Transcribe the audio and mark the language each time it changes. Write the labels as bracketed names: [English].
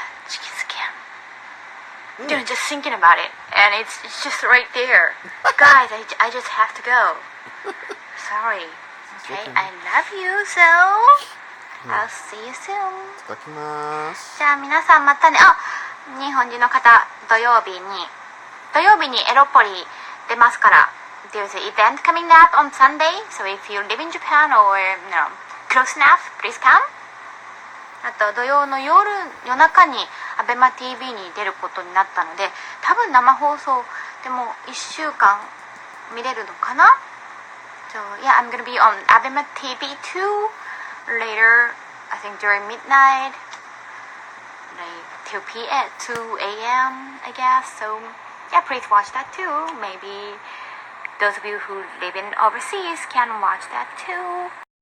[English] Chicken skin. Dude, just thinking about it, and it's just right there. Guys, I just have to go. Sorry. Okay, I love you, so I'll see you soon. [Japanese] いただきます。じゃあ皆さんまたね。あ、日本人の方、土曜日にエロポリ出ますから。 [English] There's an event coming up on Sunday, so if you live in Japan or close enough, please come. [Japanese] あと土曜の夜中にABEMA-TV に出ることになったので、多分生放送でも1週間見れるのかな。 [English] So yeah, I'm gonna be on ABEMA-TV too later. I think during midnight, like 2 p.m. 2 a.m. I guess. So yeah, please watch that too. Maybe those of you who live in overseas can watch that too.